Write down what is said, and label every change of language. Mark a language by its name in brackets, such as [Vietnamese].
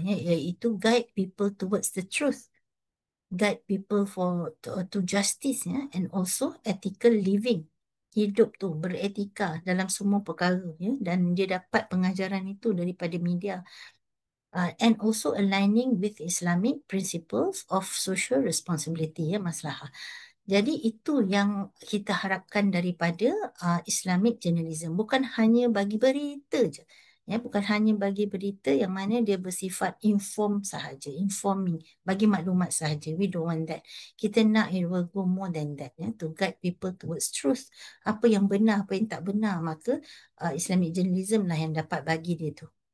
[English] Iaitu guide people towards the truth. Guide people to justice and also ethical living. [Malay] Hidup tu beretika dalam semua perkara dan dia dapat pengajaran itu daripada media. [English] And also aligning with Islamic principles of social responsibility, ya, maslahah. [Malay] Jadi itu yang kita harapkan daripada Islamic journalism. Bukan hanya bagi berita je. Ya, bukan hanya bagi berita yang mana dia bersifat inform sahaja, informing, bagi maklumat sahaja. [English] We don't want that. [Malay] Kita nak [English] it will go more than that, ya, to guide people towards truth. [Malay] Apa yang benar, apa yang tak benar, maka Islamic journalism lah yang dapat bagi dia tu.